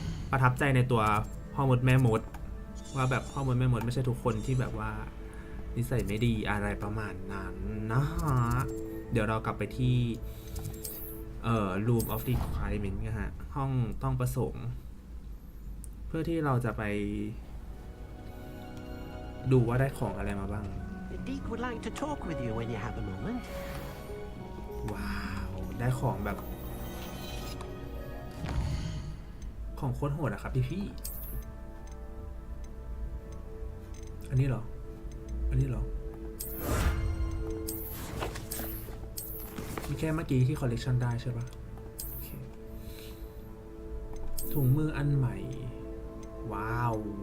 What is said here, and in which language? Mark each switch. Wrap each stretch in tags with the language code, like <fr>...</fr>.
<th>ประทับใจในตัวพ่อมดแม่มดว่าแบบพ่อมดแม่มดไม่ใช่ทุกคนที่แบบว่านิสัยไม่ดีอะไรประมาณนั้นนะฮะเดี๋ยวเรากลับไปที่room of requirement นะฮะห้องต้องประสงค์เพื่อที่เราจะไปดูว่าได้ของอะไรมาบ้าง</th> <en>Deek would like to talk with you when you have a moment.</en> <th>ว้าวได้ของแบบของโคตรโหดอะครับพี่อันนี้เหรอมีแค่เมื่อกี้ที่คอลเลกชันได้ใช่ปะโอเคถุงมืออันใหม่ว้าว</th>